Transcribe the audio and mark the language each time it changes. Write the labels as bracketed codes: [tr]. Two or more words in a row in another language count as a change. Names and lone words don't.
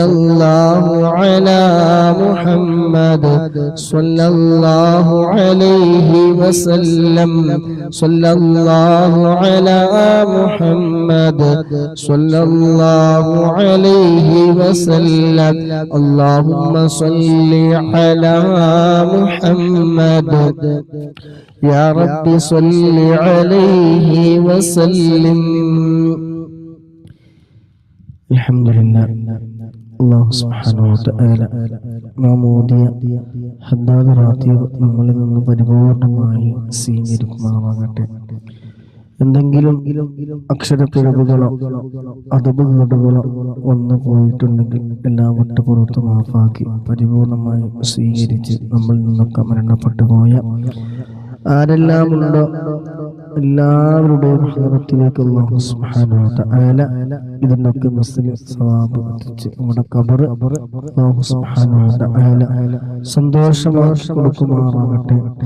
[ar] الله على محمد صلى الله عليه وسلم صلى الله على محمد صلى الله عليه وسلم اللهم صل على محمد يا رب صل عليه وسلم. [ml] الحمدلله [ar] الله سبحانه وتعالى [ml] നാം ഓതിയ ഹദ്ദാദ് റാത്തീബ് നമ്മളിൽ നിന്ന് പരിപൂർണമായി സ്വീകരിക്കുമാറാകട്ടെ. എന്തെങ്കിലും അക്ഷരപ്പിഴവുകളോ അദബുകളോ വന്നു പോയിട്ടുണ്ടെങ്കിൽ എല്ലാം വിട്ടുപുറത്ത് മാഫാക്കി പരിപൂർണമായി സ്വീകരിച്ച് നമ്മളിൽ നിന്നൊക്കെ മരണപ്പെട്ടു പോയ ആരെല്ലാം ഉണ്ടോ എല്ലാവരുടെയും ഹദറത്തിലേക്ക് [ar] الله سبحانه وتعالى [ml] ഇതിനൊക്കെ മുസ്ലിം സവാബ് എത്തിച്ച് നമ്മുടെ ഖബർ [ar] الله سبحانه وتعالى [ml] സന്തോഷമാക്കി കൊടുക്കുമാറാകട്ടെ.